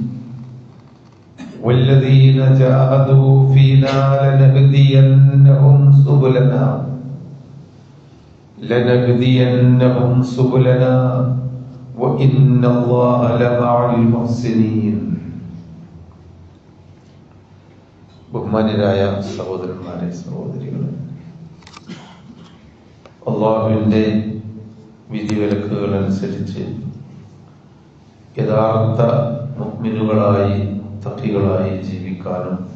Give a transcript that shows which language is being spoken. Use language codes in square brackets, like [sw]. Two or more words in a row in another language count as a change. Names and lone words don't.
[ar] والذين جاهدوا فينا لنهدينهم سبلنا وإن الله لمع المحسنين [ml] ബഹുമാന്യരായ സഹോദരന്മാരെ സഹോദരികളെ, അല്ലാഹുവിന്റെ വിധിവിലക്കുകൾ അനുസരിച്ച് യഥാർത്ഥ മുഅ്മിനുകളായി തഖികളായി ജീവിക്കാനും